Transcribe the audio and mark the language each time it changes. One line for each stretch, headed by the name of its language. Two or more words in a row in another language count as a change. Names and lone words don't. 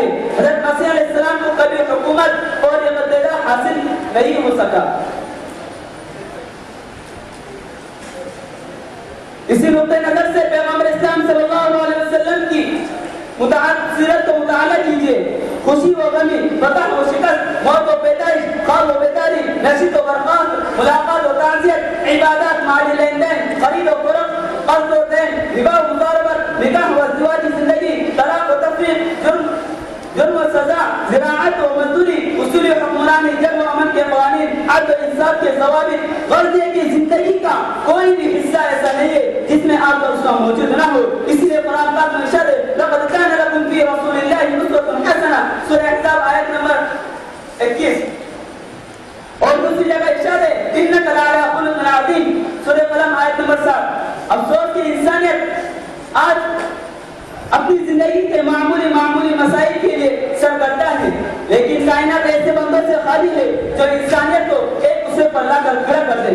Urdu: حضرت مسیح علیہ السلام کو کبھی حکومت اور اقتدار حاصل نہیں ہو سکا۔ اسی نقطۂ نظر سے پیغمبر اسلام صلی اللہ علیہ وسلم کی سیرت کو مطالعہ کیجیے۔ خوشی و غمی، فتح و شکست، موت و پیدائش، خواب و بیداری، نشست و برخاست، ملاقات و تعزیت، عبادات، مالی لین دین، خرید و فروخت، قرض و دین، ربا و مضاربت، نکاح و ازدواجی زندگی، طلاق و تفریق، جرم و سزا، زراعت و مزدوری، اصول حکمرانی، جنگ و امن کے قوانین، عدل و انصاف کے ضوابط، غرض یہ مسئلہ موجود نہ ہو. اسی لیے قرآن پاک میں ارشاد ہے
Arabic: لقد كان لكم في رسول الله اسوة حسنة
Urdu: سورہ احزاب آیت نمبر 21. اور دوسری جگہ ارشاد ہے
Arabic: انک لعلی خلق عظیم
Urdu: سورہ قلم آیت نمبر 7. افسوس کہ انسانیت آج اپنی زندگی کے معمولی مسائل کے لیے سرگردہ ہے، لیکن کائنات ایسے بندوں سے خالی ہے جو انسانیت کو ایک دوسرے پر لا کر کھڑا کر دے.